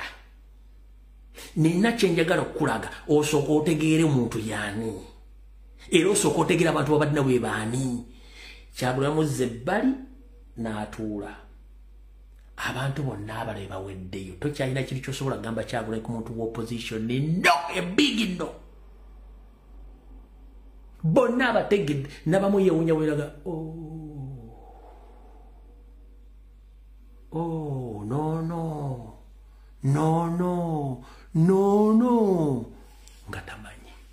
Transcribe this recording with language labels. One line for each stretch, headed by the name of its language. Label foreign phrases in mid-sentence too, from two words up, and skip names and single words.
Ganda: Nina kyenjagala okulaga osooka otegeere omuntu yaani. Era osooka otegeera abantu babadde bwe baani. Kyagulanyi muzze ebbali n'atuula. Abantu bonna abalala baweddeyo. Tokyalina kiri ky'osobola kugamba Kyagulanyi ku muntu w'opposition.
English: No, a big no.
Ganda: Bonna abategedde n'abamu yeewuunya weeraga
English: Oh, no.
Ganda: Nga tamanyi.